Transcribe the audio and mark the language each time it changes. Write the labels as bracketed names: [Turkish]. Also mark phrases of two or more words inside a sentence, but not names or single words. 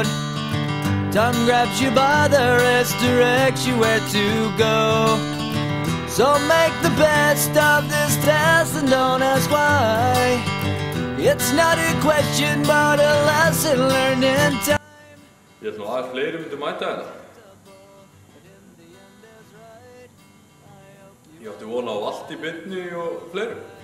[English] Time grabs you by the wrist, directs you where to go. So make the best of this test and don't ask why. It's not a question but a lesson learned in time. [Icelandic] Ég held nú að fleiri myndu mæta hérna. Ég átti vona á allt í beinni og fleirum.